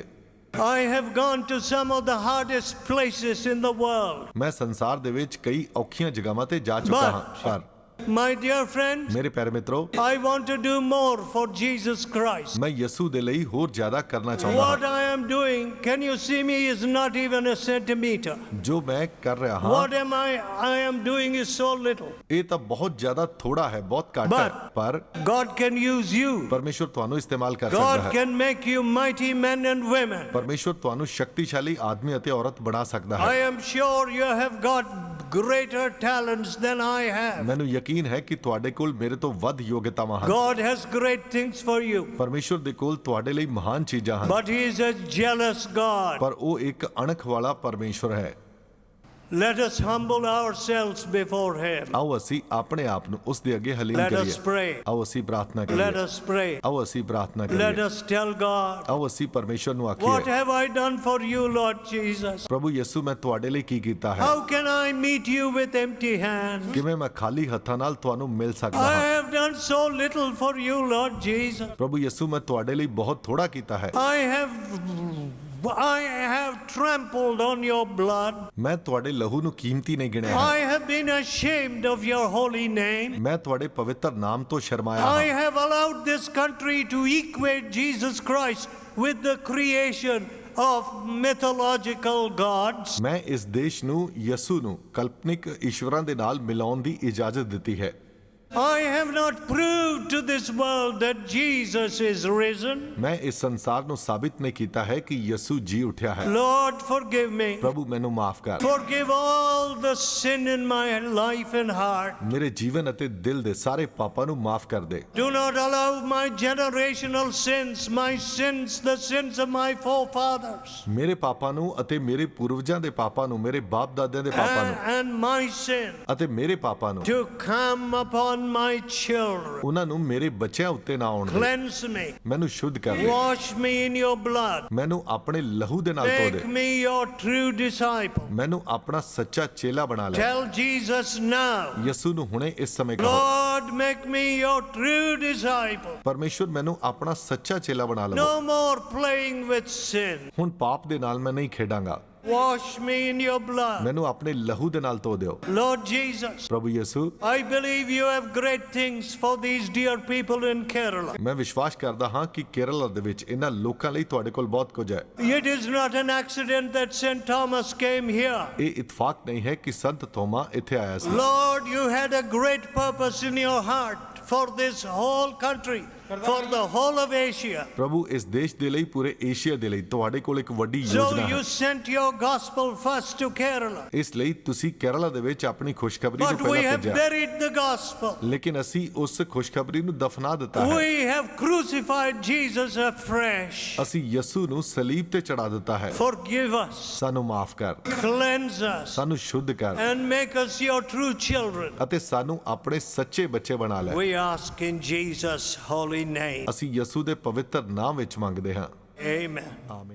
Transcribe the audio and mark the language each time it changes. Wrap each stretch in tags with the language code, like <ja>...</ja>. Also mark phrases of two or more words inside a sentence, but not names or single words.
<en>I have gone to some of the hardest places in the world.</en> <pa>ਮੈਂ ਸੰਸਾਰ ਦੇ ਵਿੱਚ ਕਈ ਔਖੀਆਂ ਜਗ੍ਹਾਵਾਂ ਤੇ ਜਾ ਚੁੱਕਾ ਹਾਂ, ਪਰ</pa> <en>My dear friends,</en> <pa>ਮੇਰੇ ਪਿਆਰੇ ਮਿੱਤਰੋ,</pa> <en>I want to do more for Jesus Christ.</en> <pa>ਮੈਂ ਯਿਸੂ ਦੇ ਲਈ ਹੋਰ ਜ਼ਿਆਦਾ ਕਰਨਾ ਚਾਹੁੰਦਾ</pa> <en>What</en> <pa>ਹਾਂ।</pa> <en>I am doing, can you see me, is not even a centimeter.</en> <pa>ਜੋ ਮੈਂ ਕਰ ਰਿਹਾ ਹਾਂ</pa> <en>What I am doing is so little.</en> <pa>ਇਹ ਤਾਂ ਬਹੁਤ ਜ਼ਿਆਦਾ ਥੋੜਾ ਹੈ, ਬਹੁਤ ਘੱਟ ਹੈ, ਪਰ</pa> <en>God can use you.</en> <pa>ਪਰਮੇਸ਼ਵਰ ਤੁਹਾਨੂੰ ਇਸਤੇਮਾਲ ਕਰ ਸਕਦਾ</pa> <en>God</en> <pa>ਹੈ।</pa> <en>can make you mighty men and women.</en> <pa>ਪਰਮੇਸ਼ਵਰ ਤੁਹਾਨੂੰ ਸ਼ਕਤੀਸ਼ਾਲੀ ਆਦਮੀ ਅਤੇ ਔਰਤ ਬਣਾ ਸਕਦਾ</pa> <en>I</en> <pa>ਹੈ।</pa> <en>am sure you have got greater talents than I have.</en> <pa>ਮੈਨੂੰ ਯਕੀਨ ਯਕੀਨ ਹੈ ਕਿ ਤੁਹਾਡੇ ਕੋਲ ਮੇਰੇ ਤੋਂ ਵੱਧ ਯੋਗਤਾਵਾਂ ਹਨ।</pa> <en>God has great things for you.</en> <pa>ਪਰਮੇਸ਼ਵਰ ਦੇ ਕੋਲ ਤੁਹਾਡੇ ਲਈ ਮਹਾਨ ਚੀਜ਼ਾਂ ਹਨ,</pa> <en>But He is a jealous God.</en> <pa>ਪਰ ਉਹ ਇੱਕ ਅਣਖ ਵਾਲਾ ਪਰਮੇਸ਼ਵਰ ਹੈ।</pa> <en>Let us humble ourselves before Him.</en> <pa>ਆਓ ਅਸੀਂ ਆਪਣੇ ਆਪ ਨੂੰ ਉਸ ਦੇ ਅੱਗੇ ਹਲੀਮ</pa> <en>Let us</en> <pa>ਕਰੀਏ।</pa> <en>pray.</en> <pa>ਆਓ ਅਸੀਂ ਪ੍ਰਾਰਥਨਾ</pa> <en>Let</en> <pa>ਕਰੀਏ।</pa> <en>us pray.</en> <pa>ਆਓ ਅਸੀਂ ਪ੍ਰਾਰਥਨਾ</pa> <en>Let</en> <pa>ਕਰੀਏ।</pa> <en>us tell God,</en> <pa>ਆਓ ਅਸੀਂ ਪਰਮੇਸ਼ਵਰ ਨੂੰ</pa> <en>what</en> <pa>ਆਖੀਏ,</pa> <en>have I done for you, Lord Jesus?</en> <pa>ਪ੍ਰਭੂ ਯਿਸੂ ਮੈਂ ਤੁਹਾਡੇ ਲਈ ਕੀ ਕੀਤਾ ਹੈ?</pa> <en>How can I meet you with empty hands?</en> <pa>ਕਿਵੇਂ ਮੈਂ ਖਾਲੀ ਹੱਥਾਂ ਨਾਲ ਤੁਹਾਨੂੰ ਮਿਲ ਸਕਦਾ</pa> <en>I</en> <pa>ਹਾਂ?</pa> <en>have done so little for you, Lord Jesus.</en> <pa>ਪ੍ਰਭੂ ਯਿਸੂ ਮੈਂ ਤੁਹਾਡੇ ਲਈ ਬਹੁਤ ਥੋੜਾ ਕੀਤਾ ਹੈ।</pa> <en>I have trampled on your blood.</en> <pa>ਮੈਂ ਤੁਹਾਡੇ ਲਹੂ ਨੂੰ ਕੀਮਤੀ ਨਹੀਂ ਗਿਣਿਆ ਹੈ।</pa> <en>I have been ashamed of your holy name.</en> <pa>ਮੈਂ ਤੁਹਾਡੇ ਪਵਿੱਤਰ ਨਾਮ ਤੋਂ ਸ਼ਰਮਾਇਆ</pa> <en>I</en> <pa>ਹਾਂ।</pa> <en>have allowed this country to equate Jesus Christ with the creation of mythological gods.</en> <pa>ਮੈਂ ਇਸ ਦੇਸ਼ ਨੂੰ ਯਿਸੂ ਨੂੰ ਕਲਪਨਿਕ ਈਸ਼ਵਰਾਂ ਦੇ ਨਾਲ ਮਿਲਾਉਣ ਦੀ ਇਜਾਜ਼ਤ ਦਿੱਤੀ ਹੈ।</pa> <en>I have not proved to this world that Jesus is risen.</en> <pa>ਮੈਂ ਇਸ ਸੰਸਾਰ ਨੂੰ ਸਾਬਿਤ ਨਹੀਂ ਕੀਤਾ ਹੈ ਕਿ ਯਿਸੂ ਜੀ ਉੱਠਿਆ ਹੈ।</pa> <en>Lord, forgive me.</en> <pa>ਪ੍ਰਭੂ ਮੈਨੂੰ ਮਾਫ ਕਰ।</pa> <en>Forgive all the sin in my life and heart.</en> <pa>ਮੇਰੇ ਜੀਵਨ ਅਤੇ ਦਿਲ ਦੇ ਸਾਰੇ ਪਾਪਾਂ ਨੂੰ ਮਾਫ ਕਰ ਦੇ।</pa> <en>Do not allow my generational sins, my sins, the sins of my forefathers,</en> <pa>ਮੇਰੇ ਪਾਪਾਂ ਨੂੰ ਅਤੇ ਮੇਰੇ ਪੂਰਵਜਾਂ ਦੇ ਪਾਪਾਂ ਨੂੰ, ਮੇਰੇ ਬਾਪ ਦਾਦਿਆਂ ਦੇ ਪਾਪਾਂ ਨੂੰ</pa> <en>and my sin</en> <pa>ਅਤੇ ਮੇਰੇ ਪਾਪਾਂ ਨੂੰ</pa> <en>to come upon my children.</en> <pa>ਉਹਨਾਂ ਨੂੰ ਮੇਰੇ ਬੱਚਿਆਂ ਉੱਤੇ ਨਾ ਆਉਣ ਦੇ।</pa> <en>Cleanse me.</en> <pa>ਮੈਨੂੰ ਸ਼ੁੱਧ ਕਰ ਦੇ।</pa> <en>Wash me in your blood.</en> <pa>ਮੈਨੂੰ ਆਪਣੇ ਲਹੂ ਦੇ ਨਾਲ ਧੋ</pa> <en>Make</en> <pa>ਦੇ।</pa> <en>me your true disciple.</en> <pa>ਮੈਨੂੰ ਆਪਣਾ ਸੱਚਾ ਚੇਲਾ ਬਣਾ ਲੈ।</pa> <en>Tell Jesus now,</en> <pa>ਯਿਸੂ ਨੂੰ ਹੁਣੇ ਇਸ ਸਮੇਂ ਕਹੋ,</pa> <en>Lord, make me your true disciple.</en> <pa>ਪਰਮੇਸ਼ਵਰ ਮੈਨੂੰ ਆਪਣਾ ਸੱਚਾ ਚੇਲਾ ਬਣਾ ਲਵੋ।</pa> <en>No more playing with sin.</en> <pa>ਹੁਣ ਪਾਪ ਦੇ ਨਾਲ ਮੈਂ ਨਹੀਂ ਖੇਡਾਂਗਾ।</pa> <en>Wash me in your blood.</en> <pa>ਮੈਨੂੰ ਆਪਣੇ ਲਹੂ ਦੇ ਨਾਲ ਧੋ ਦਿਓ।</pa> <en>Lord Jesus,</en> <pa>ਪ੍ਰਭੂ ਯਿਸੂ,</pa> <en>I believe you have great things for these dear people in Kerala.</en> <pa>ਮੈਂ ਵਿਸ਼ਵਾਸ ਕਰਦਾ ਹਾਂ ਕਿ ਕੇਰਲਾ ਦੇ ਵਿੱਚ ਇਹਨਾਂ ਲੋਕਾਂ ਲਈ ਤੁਹਾਡੇ ਕੋਲ ਬਹੁਤ ਕੁਝ ਹੈ।</pa> <en>It is not an accident that St. Thomas came here.</en> <pa>ਇਹ ਇਤਫਾਕ ਨਹੀਂ ਹੈ ਕਿ ਸੰਤ ਥੋਮਾ ਇੱਥੇ ਆਇਆ ਸੀ।</pa> <en>Lord, you had a great purpose in your heart for this whole country, for the whole of Asia.</en> <pa>ਪ੍ਰਭੂ ਇਸ ਦੇਸ਼ ਦੇ ਲਈ, ਪੂਰੇ ਏਸ਼ੀਆ ਦੇ ਲਈ ਤੁਹਾਡੇ ਕੋਲ ਇੱਕ ਵੱਡੀ</pa> <en>So</en> <pa>ਯੋਜਨਾ</pa> <en>you</en> <pa>ਹੈ।</pa> <en>sent your gospel first to Kerala.</en> <pa>ਇਸ ਲਈ ਤੁਸੀਂ ਕੇਰਲਾ ਦੇ ਵਿੱਚ ਆਪਣੀ ਖੁਸ਼ਖਬਰੀ ਨੂੰ</pa> <en>But we</en> <pa>ਪਹਿਲਾਂ</pa> <en>have</en> <pa>ਭੇਜਿਆ,</pa> <en>buried the gospel.</en> <pa>ਲੇਕਿਨ ਅਸੀਂ ਉਸ ਖੁਸ਼ਖਬਰੀ ਨੂੰ ਦਫਨਾ ਦਿੱਤਾ ਹੈ।</pa> <en>We have crucified Jesus afresh.</en> <pa>ਅਸੀਂ ਯਿਸੂ ਨੂੰ ਸਲੀਬ ਤੇ ਚੜਾ ਦਿੱਤਾ ਹੈ।</pa> <en>Forgive us,</en> <pa>ਸਾਨੂੰ ਮਾਫ ਕਰ,</pa> <en>cleanse us,</en> <pa>ਸਾਨੂੰ ਸ਼ੁੱਧ ਕਰ</pa> <en>and make us your true children.</en> <pa>ਅਤੇ ਸਾਨੂੰ ਆਪਣੇ ਸੱਚੇ ਬੱਚੇ ਬਣਾ ਲੈ।</pa> <en>We ask in Jesus' holy name.</en> <pa>ਅਸੀਂ ਯਿਸੂ ਦੇ ਪਵਿੱਤਰ ਨਾਮ ਵਿੱਚ ਮੰਗਦੇ ਹਾਂ।</pa> <en>Amen.</en> <pa>ਆਮੀਨ।</pa>